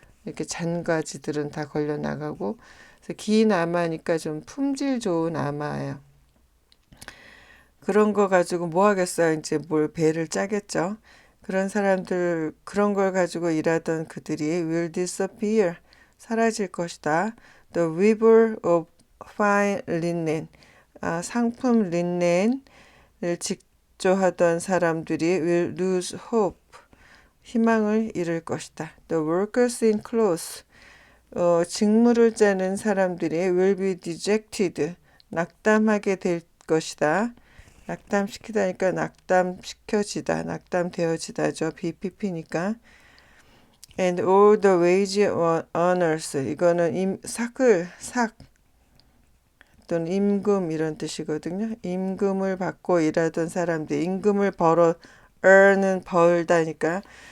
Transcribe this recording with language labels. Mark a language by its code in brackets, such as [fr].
[ko] 이렇게 잔가지들은 다 걸려 나가고 그래서 긴 아마니까 좀 품질 좋은 아마예요. 그런 거 가지고 뭐 하겠어요. 이제 뭘 배를 짜겠죠. 그런 사람들 그런 걸 가지고 일하던 그들이 [en] will disappear [ko] 사라질 것이다. [en] The weaver of fine linen [ko] 상품 린넨을 직조하던 사람들이 [en] will lose hope [ko] 희망을 잃을 것이다. [en] The workers in clothes [ko] 직무를 짜는 사람들이 [en] will be dejected [ko] 낙담하게 될 것이다. 낙담시키다니까 낙담시켜지다, 낙담되어지다죠. BPP니까. [en] And all the wage earners. [ko] 이거는 삭 또는 임금 이런 뜻이거든요. 임금을 받고 일하던 사람들, 임금을 earn은 벌다니까.